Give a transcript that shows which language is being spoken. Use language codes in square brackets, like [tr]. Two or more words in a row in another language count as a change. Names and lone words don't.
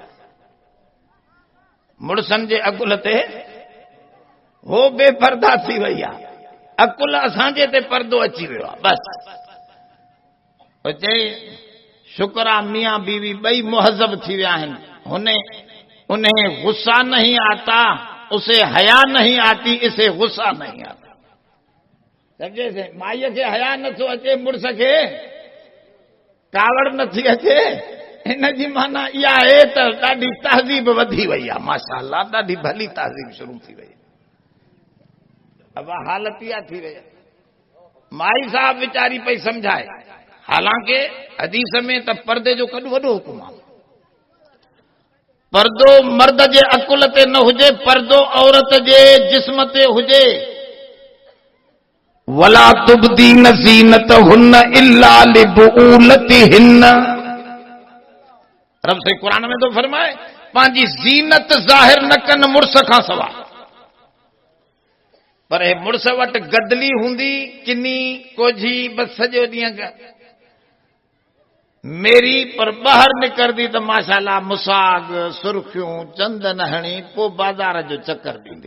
[sd] मुड़ुसनि जे अकुल ते हो बेपर्दा थी वई आहे, अकुल असांजे ते परदो अची वियो आहे बस। चई शुक्र आहे मियाँ बीवी ॿई मुहज़ब थी विया आहिनि, [ur] انہیں غصہ نہیں آتا، اسے حیا نہیں آتی، اسے غصہ نہیں آتا. [sd] समझे से माईअ खे हया नथो अचे, मुड़ुस खे कावड़ नथी अचे, हिन जी माना इहा आहे त ॾाढी तहज़ीब वधी वई आहे, माशाअल्लाह ॾाढी भली तहज़ीब शुरू थी वई। अब हालत इहा थी वई, माई साहब वीचारी पई समझाए, हालांकि हदीस में त पर्दे जो कॾो वॾो हुकुम आहे। पर्दो मर्द जे अकुल ते न हुजे, पर्दो औरत जे जिस्म ते हुजे। [ar] ولا يبدين زينتهن إلا لبعولتهن, [sd] रब से कुरान में तो फरमाए पंहिंजी ज़ीनत ज़ाहिर न कनि मुड़ुस खां सवाइ। पर हे मुड़ुस वटि गदली हूंदी, किनी कोझी, बस सॼो ॾींहुं मेरी, पर ॿाहिरि निकिरंदी त माशाअल्लाह मुसाग, सुर्खियूं, चंदन हणी, पोइ बाज़ार जो चक्कर ॾींदी।